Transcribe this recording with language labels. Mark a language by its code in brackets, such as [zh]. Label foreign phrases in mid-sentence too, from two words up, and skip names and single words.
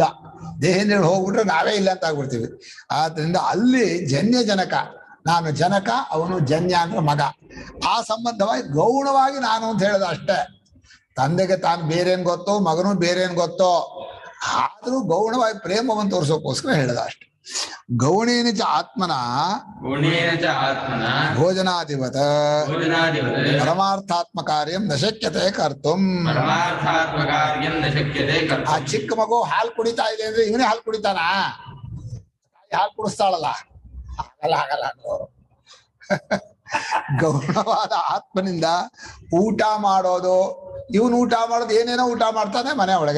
[kn] ದೇಹೇಂದ್ರಿಯಗಳು ಹೋಗ್ಬಿಟ್ರೆ ನಾವೇ ಇಲ್ಲ ಅಂತ ಆಗ್ಬಿಡ್ತೀವಿ. ಆದ್ರಿಂದ ಅಲ್ಲಿ ಜನ್ಯ ಜನಕ, ನಾನು ಜನಕ, ಅವನು ಜನ್ಯ ಅಂದ್ರೆ ಮಗ. ಆ ಸಂಬಂಧವಾಗಿ ಗೌಣವಾಗಿ ನಾನು ಅಂತ ಹೇಳೋದು ಅಷ್ಟೇ. ತಂದೆಗೆ ತಾನು ಬೇರೇನ್ ಗೊತ್ತೋ, ಮಗನು ಬೇರೇನ್ ಗೊತ್ತೋ, ಆದ್ರೂ ಗೌಣವಾಗಿ ಪ್ರೇಮವನ್ನು ತೋರಿಸೋಕೋಸ್ಕರ ಹೇಳದ ಅಷ್ಟೆ. [sa] ಗೌಣೇನ ಚ ಆತ್ಮನ ಭೋಜನಾದಿವತ್ ಪರಮಾರ್ಥಾತ್ಮ ಕಾರ್ಯಂ ನ ಶಕ್ಯತೆ ಕರ್ತುಂ. [kn] ಆ ಚಿಕ್ಕ ಮಗು ಹಾಲು ಕುಡಿತಾ ಇದೆ ಅಂದ್ರೆ ಇವನೇ ಹಾಲು ಕುಡಿತಾನ? ಹಾಲು ಕುಡಿಸ್ತಾಳಲ್ಲ, ಆಗಲ್ಲ. ಗೌಣವಾದ ಆತ್ಮನಿಂದ ಊಟ ಮಾಡೋದು, ಇವನು ಊಟ ಮಾಡೋದು ಏನೇನೋ ಊಟ ಮಾಡ್ತಾನೆ ಮನೆ ಒಳಗೆ.